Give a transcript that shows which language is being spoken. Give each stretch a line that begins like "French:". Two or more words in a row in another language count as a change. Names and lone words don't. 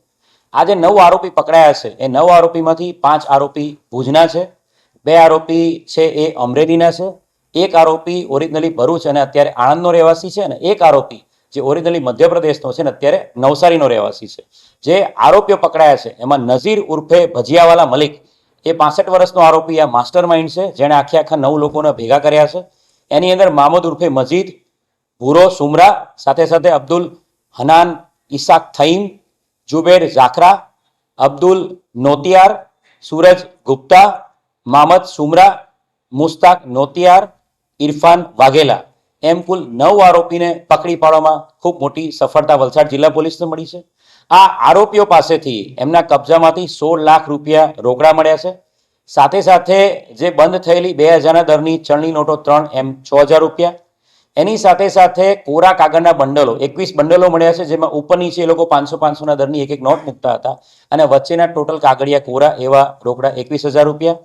Gujarati: આ જે 9 આરોપી પકડાયા છે એ 9 આરોપીમાંથી 5 આરોપી ભુજના છે, 2 આરોપી છે એ અમરેલીના છે, 1 આરોપી ઓરિજિનલી ભરૂચ અને અત્યારે આણંદનો રહેવાસી છે અને 1 આરોપી જે ઓરિજિનલી મધ્યપ્રદેશનો છે ને અત્યારે નવસારીનો રહેવાસી છે। જે આરોપીઓ પકડાયા છે એમાં નઝીર ઉર્ફે ભજીયાવાલા મલિક એ 65 વર્ષનો આરોપી આ માસ્ટર માઇન્ડ છે, જેણે આખા 9 લોકોને ભેગા કર્યા છે। એની અંદર મામદ ઉર્ફે મજીદ, ભૂરો સુમરા, સાથે સાથે અબ્દુલ હનાન ઇસાક થઈમ, जुबेर जाखरा, अब्दुल नोतियार, सूरज गुप्ता, मामद सुमरा, मुस्ताक नोतियार, इरफान वाघेला એમ કુલ 9 આરોપીને પકડી પાડવામાં ખૂબ મોટી સફળતા વલસાડ જિલ્લા પોલીસને મળી છે। આ આરોપીઓ પાસેથી એમના કબજામાંથી 16 લાખ રૂપિયા રોકડા મળ્યા છે। સાથે સાથે જે બંધ થયેલી 2000ના દરની ચલણી નોટો 3 એમ 6000 રૂપિયા, એની સાથે સાથે કોરા કાગળના બંડલો 21 બંડલો મળ્યા છે, જેમાં ઉપર નીચે એ લોકો 500-500ના દરની એક નોટ મૂકતા હતા અને વચ્ચેના ટોટલ કાગળિયા કોરા એવા રોકડા 21,000 રૂપિયા।